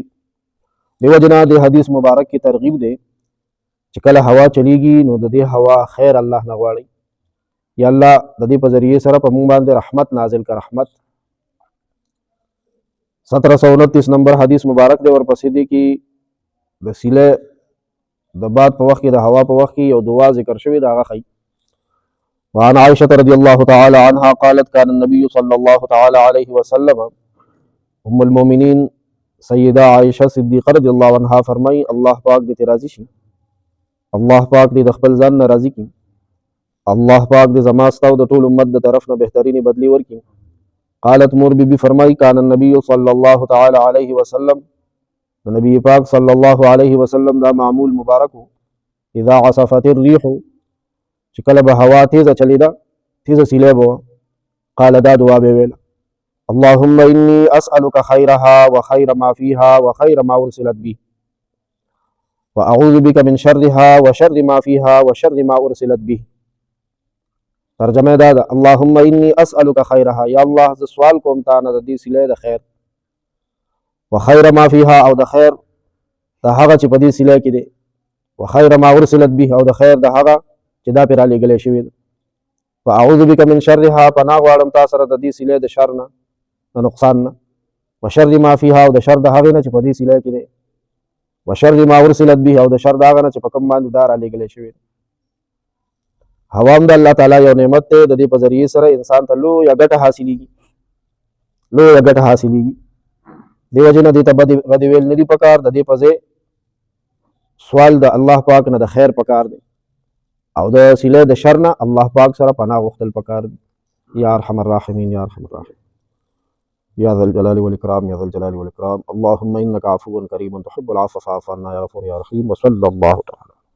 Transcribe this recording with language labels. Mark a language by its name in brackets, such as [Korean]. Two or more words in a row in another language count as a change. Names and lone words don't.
[Pashto] دې وجې نه د حدیث مبارک کې ترغیب دی چې کله هوا چلیږي نو د دې هوا خیر الله نه غواړئ، یا الله د دې په ذریعې سره په موږ باندې رحمت نازل کړه. رحمت 1729 نمبر حدیث مبارک دی. ورپسې دی کې د سیلې د باد په وخت کې د هوا په وخت کې یو دعا ذکر شوی دا هغه ښیي. [Arabic] وعن عائشة رضی الله تعالی عنها قالت كان النبي صلى الله تعالی علیه وسلم [Urdu] ام المؤمنین سیدہ عائشہ صدیقہ رضی اللہ عنہا فرمائی [Pashto] اللہ پاک دې راضي شي، الله پاک دې د خپل ځان نه راضي کړي، الله پاک دې زما ستاسو د ټول امت د طرف نه بهترینی بدلی ورکړي. [Arabic] قالت [Pashto] مور بی فرمائی [Arabic] کان النبی صلی اللہ تعالی علیہ وسلم [Pashto] نبی پاک صلی اللہ علیہ وسلم دا معمول مبارک ہو [Arabic] اذا عصفت الريح [Pashto] چې کله به هوا تیزه چلیدا تیزه سیلی به [Arabic] قال [Pashto] دا دعا به ویل [Arabic] اللهم انی اسألك خیرها وخیر ما فيها وخیر ما ارسلت به واعوذ بك من شرها وشر ما فيها وشر ما ارسلت به. [Pashto] ترجمه دا ده [Arabic] اللهم انی اسألك خیرها [Pashto] یا الله ز سوال کوم تا نه د دې سیلی د خیر [Arabic] وخیر ما فيها [Pashto] او د خیر د هغه چې په دې سیلی کې دی [Arabic] وخیر ما ارسلت به [Pashto] او د خیر د هغه چې دا پرې رالیږلی شوي ده [Arabic] واعوذ بك من شرها [Pashto] پناه غواړم تا سره د دې سیلی د شر نه د نقصان نه [Arabic] وشر ما فيها [Pashto] او د شر د هغې نه چې په دې سیلی کې دی [Arabic] وشر ما ارسلت به [Pashto] او د شر د هغه نه چې په کوم باندې دا رالیږلی شوي ده. هوا هم د الله تعالی یو نعمت دی د دې په ذریعې سره انسان ته لویه ګټه حاصلېږي لویه ګټه حاصلېږي دې وجې نه دې ته بدې ویل نه دي پکار د دې په ځای سوال د الله پاک نه د خیر پکار دی او د سیلی د شر نه الله پاک سره پناه غوښتل پکار دي. [Arabic] یا ارحم الراحمین یا ارحم الراحمین یا ذا الجلال والاکرام یا ذا الجلال والاکرام اللهم انک عفو کریم تحب العفو فاعف عنا یا غفور یا رحیم وصلی اللہ تعالی